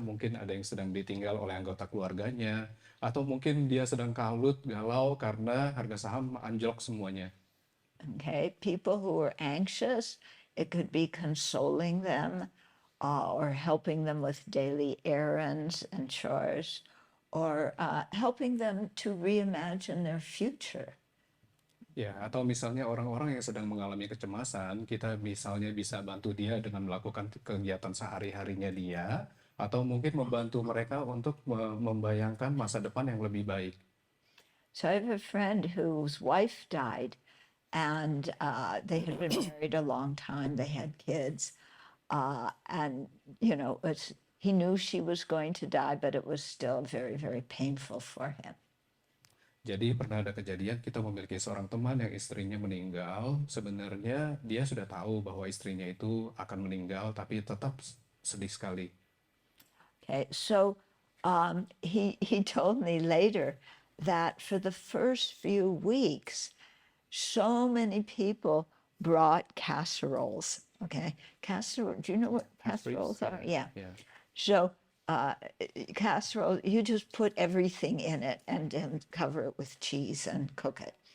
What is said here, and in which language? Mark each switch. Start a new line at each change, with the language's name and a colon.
Indonesian: Mungkin ada yang sedang ditinggal oleh anggota keluarganya, atau mungkin dia sedang kalut, galau karena harga saham anjlok semuanya.
English: Okay, people who are anxious, it could be consoling them or helping them with daily errands and chores, or helping them to reimagine their future.
Indonesian: Ya, atau misalnya orang-orang yang sedang mengalami kecemasan, kita misalnya bisa bantu dia dengan melakukan kegiatan sehari-harinya dia, atau mungkin membantu mereka untuk membayangkan masa depan yang lebih baik.
English: So I have a friend whose wife died, and they had been married a long time. They had kids, and he knew she was going to die, but it was still very, very painful for him.
Indonesian: Jadi pernah ada kejadian kita memiliki seorang teman yang istrinya meninggal. Sebenarnya dia sudah tahu bahwa istrinya itu akan meninggal, tapi tetap sedih sekali.
English: Okay, so he told me later that for the first few weeks, so many people brought casseroles. Okay, casserole. Do you know what casseroles are? Yeah.
Indonesian: Ya.
English: So casserole, you just put everything in it and cover it with cheese and cook it.